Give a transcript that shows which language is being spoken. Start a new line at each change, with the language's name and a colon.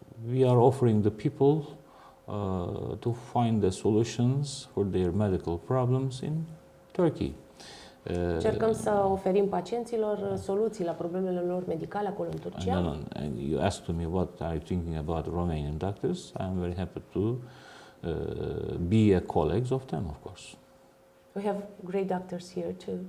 English: We are offering the people to find the solutions for their medical problems in Turkey.
Romanian: Încercăm să oferim pacienților soluții la problemele lor medicale acolo în Turcia.
English: And you asked me what are you thinking about Romanian doctors. I am very happy to be a colleague of them, of course. We have great doctors here too.